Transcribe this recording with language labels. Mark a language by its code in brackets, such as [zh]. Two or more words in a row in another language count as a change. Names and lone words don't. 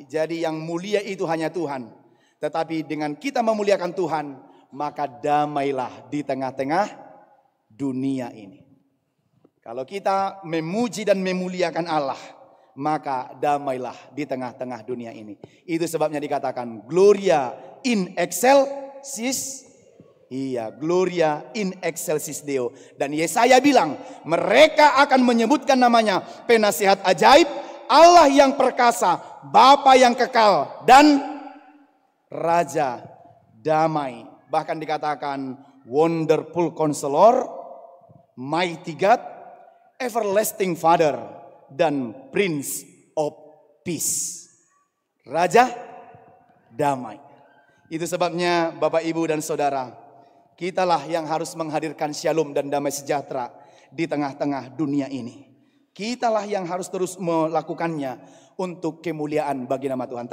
[id] Jadi yang mulia itu hanya Tuhan. Tetapi dengan kita memuliakan Tuhan, maka damailah di tengah-tengah dunia ini. Kalau kita memuji dan memuliakan Allah, maka damailah di tengah-tengah dunia ini. Itu sebabnya dikatakan [la] Gloria in excelsis. Iya, Gloria in excelsis Deo. Dan Yesaya bilang, mereka akan menyebutkan namanya Penasihat Ajaib, Allah yang perkasa, Bapa yang kekal, dan Raja Damai. [id] Bahkan dikatakan [en] Wonderful Counselor, Mighty God, Everlasting Father, dan Prince of Peace. [id] Raja Damai. Itu sebabnya Bapak Ibu dan Saudara, kitalah yang harus menghadirkan shalom dan damai sejahtera di tengah-tengah dunia ini. Kitalah yang harus terus melakukannya untuk kemuliaan bagi nama Tuhan.